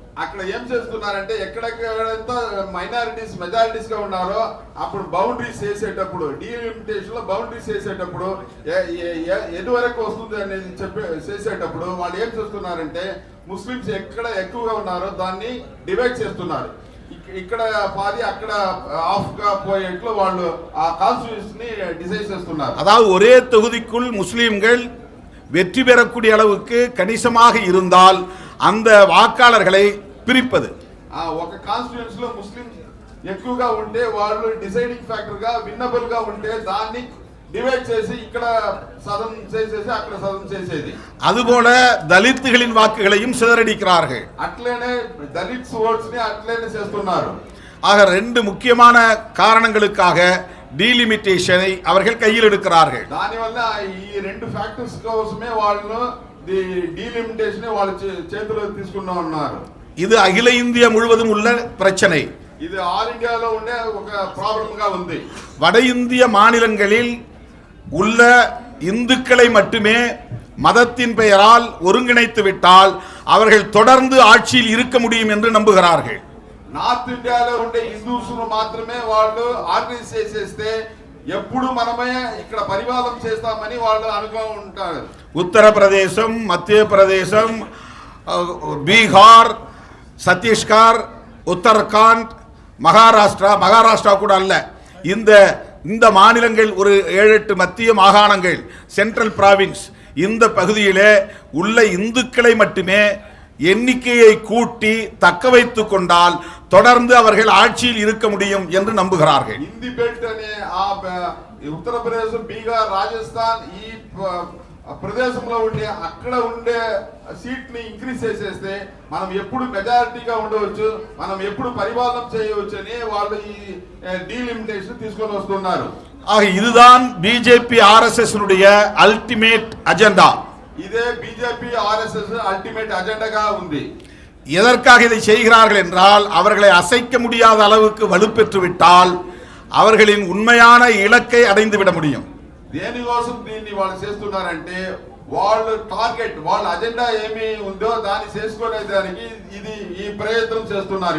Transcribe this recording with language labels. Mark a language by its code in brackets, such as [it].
[te] అక్కడ ఏం చేస్తున్నారంటే ఎక్కడెక్కడంతా మైనారిటీస్ మెజారిటీస్ గా ఉన్నారో అప్పుడు బౌండరీస్ చేసేటప్పుడు, డీలిమిటేషన్ లో బౌండరీస్ చేసేటప్పుడు ఎటు వరకు వస్తుంది అనేది చేసేటప్పుడు వాళ్ళు ఏం చేస్తున్నారంటే ముస్లిమ్స్ ఎక్కడ ఎక్కువగా ఉన్నారో దాన్ని డివైడ్ చేస్తున్నారు. ఇక్కడ పాది అక్కడ ఆఫ్ గా పోయేట్లు వాళ్ళు ఆ కాన్స్టిట్యూషన్ ని డిసైడ్ చేస్తున్నారు. [ta] அதாவது ஒரே தொகுதிக்குள் முஸ்லிம்கள் வெற்றி பெறக்கூடிய அளவுக்கு கணிசமாக இருந்தால் அந்த வாக்காளர்களை பிரிப்பது. [te] ఒక కాన్స్టిట్యూయెన్సీ లో ముస్లిమ్స్ ఎక్కువగా ఉంటే వాళ్ళు డిసైడింగ్ ఫ్యాక్టర్ గా, విన్నబుల్ గా ఉంటే దాన్ని డివైడ్ చేసి ఇక్కడ సదం చేసేసి అక్కడ సదం చేసేది. [ta] அதுபோல தலித்துகளின் வாக்குகளையும் சிதறடிக்கிறார்கள். [te] అట్లనే దళిత్స్ ఓట్స్ ని అట్లనే చేస్తున్నారు. [ta] ஆக ரெண்டு முக்கியமான காரணங்களுக்காக டீலிமிட்டேஷனை அவர்கள் கையில் எடுக்கிறார்கள். [te] దానివల్ల ఈ రెండు ఫ్యాక్టర్స్ కోసమే వాళ్ళు డీలిమిటేషన్ వాళ్ళ చేతిలో తీసుకున్నా ఉన్నారు. [ta] இது அகில இந்திய முழுவதும் உள்ள பிரச்சனை. [te] இது ஆல் இந்தியாలో ఉండే ఒక ప్రాబ్లం గా ఉంది. [ta] வட இந்திய மாநிலங்களில் உள்ள இந்துக்களை மட்டுமே மதத்தின் பெயரால் ஒருங்கிணைத்து விட்டால் அவர்கள் தொடர்ந்து ஆட்சியில் இருக்க முடியும் என்று நம்புகிறார்கள். [te] నార్త్ ఇండియాలో ఉండే హిందూస్ మాత్రమే వాళ్ళు ఆర్గనైజ్ చేసేస్తే ఎప్పుడు మనమే ఇక్కడ పరిపాలన చేస్తామని వాళ్ళు అనుకుంటారు. [ta] உத்தரப்பிரதேசம், மத்திய பிரதேசம், பீகார், சத்தீஸ்கர், உத்தரகாண்ட், மகாராஷ்டிரா கூட அல்ல, இந்த மாநிலங்கள் ஒரு 7-8 மத்திய மாகாணங்கள், சென்ட்ரல் பிராவின்ஸ், இந்த பகுதியிலே உள்ள இந்துக்களை மட்டுமே எண்ணிக்கையை கூட்டி தக்க வைத்துக் கொண்டால் தொடர்ந்து அவர்கள் ஆட்சியில் இருக்க முடியும் என்று நம்புகிறார்கள். [te] హిందీ బెల్ట్ అనే ఆ ఉత్తరప్రదేశ్, బీహార్, రాజస్థాన్ ఈ ప్రదేశంలో ఉండే అక్కడ ఉండే సీట్ ని ఇంక్రీజ్ చేసేస్తే మనం ఎప్పుడు మెజారిటీగా ఉండవచ్చు, మనం ఎప్పుడు పరిపాలన చేయవచ్చు అని వాళ్ళు ఈ డీలిమిటేషన్ తీసుకొని వస్తున్నారు. [ta] ஆக இதுதான் பிஜேபி ஆர்எஸ்எஸ் அல்டிமேட் அஜெண்டா. [te] இதே பிஜேபி ஆர்எஸ்எஸ் அல்டிமேட் அஜெண்டாగా ఉంది. [ta] எதற்காக இதை செய்கிறார்கள் என்றால் அவர்களை அசைக்க முடியாத அளவுக்கு வலுப்பெற்று விட்டால் அவர்களின் உண்மையான இலக்கை அடைந்து விட முடியும். [te] దేనికోసం దీన్ని వాళ్ళు చేస్తున్నారంటే వాళ్ళు టార్గెట్, వాళ్ళ అజెండా ఏమి ఉందో దాన్ని చేసుకునేదానికి ఇది ఈ ప్రయత్నం చేస్తున్నారు.